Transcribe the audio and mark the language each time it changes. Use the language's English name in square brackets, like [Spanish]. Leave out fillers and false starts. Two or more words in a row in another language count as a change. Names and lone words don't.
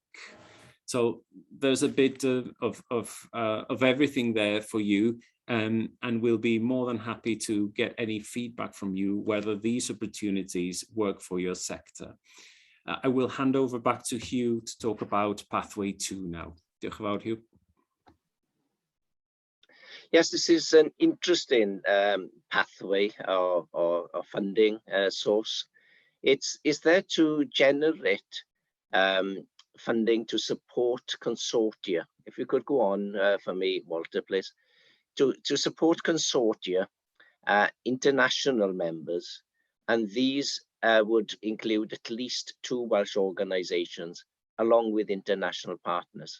[English] So there's a bit of everything there for you, and we'll be more than happy to get any feedback from you whether these opportunities work for your sector. I will hand over back to Hugh to talk about Pathway 2 now. [Welsh] Diolch yn fawr, Hugh. [English] Yes, this is an interesting pathway or funding source. It's there to generate funding to support consortia. If you could go on for me, Walter, please. To support consortia, international members, and these would include at least 2 Welsh organisations along with international partners.